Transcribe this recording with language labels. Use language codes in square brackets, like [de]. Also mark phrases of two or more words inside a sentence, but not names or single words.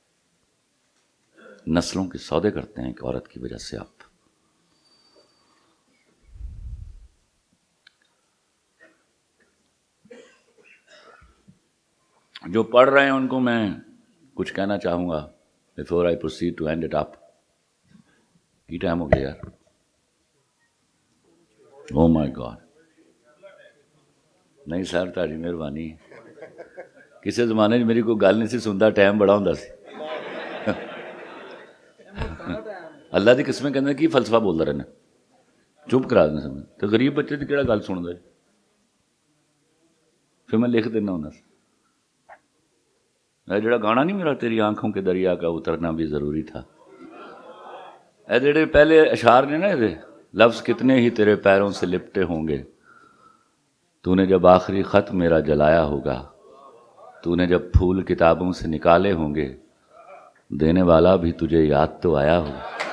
[ur] نسلوں کے سودے کرتے ہیں کہ عورت کی وجہ سے آپ. جو پڑھ رہے ہیں ان کو میں کچھ کہنا چاہوں گا [en] before I proceed to end it up. [pa] کی ٹائم ہو گیا یار؟ [en] oh my god. [ur] نہیں سر تاری مہربانی. [pa] کسی زمانے میں میری کوئی گل نہیں سی سنتا، ٹائم بڑا ہوندا سی. اللہ دی قسمیں کہندے کی فلسفہ بولدا رہنا، چپ کرا دینا سمجھ. تو غریب بچے دی کیڑا گل سندا ہے؟ پھر میں لکھ دینا ہوں. جڑا گانا نہیں میرا [ur] تیری آنکھوں کے دریا کا اترنا بھی ضروری تھا، [pa] اے جڑے پہلے اشعار نے نا، [ur] یہ لفظ کتنے ہی تیرے پیروں سے لپٹے ہوں گے، تو نے جب آخری خط میرا جلایا ہوگا، تو نے جب پھول کتابوں سے نکالے ہوں گے، دینے والا بھی تجھے یاد تو آیا ہوگا.